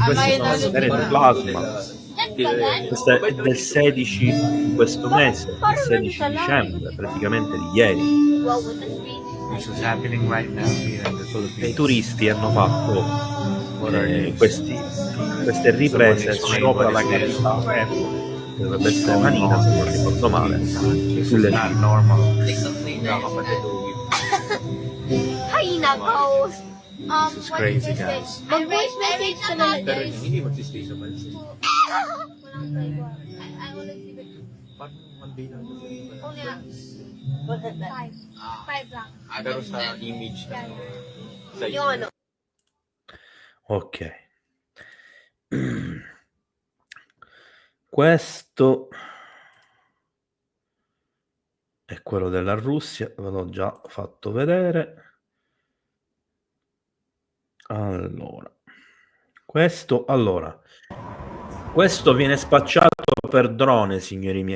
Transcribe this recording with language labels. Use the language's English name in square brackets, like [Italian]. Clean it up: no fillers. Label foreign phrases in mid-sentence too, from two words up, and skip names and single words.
[Italian] Queste sono sfere di plasma. Questo è del 16 di questo mese, il 16 dicembre, praticamente di ieri. I turisti hanno fatto queste riprese sopra la capitale, dovrebbe essere Manila se non ricordo male, sulle [English] This is crazy, guys. [Filipino] Mag-voice message ka na Pero [English] guys. [Filipino] hindi magsistay sa bansa. [English] Five lang. [Filipino] Pero sa image na sa Yung ano. Ok. [Italian] Questo è quello della Russia, ve l'ho già fatto vedere. Allora, questo viene spacciato per drone, signori miei.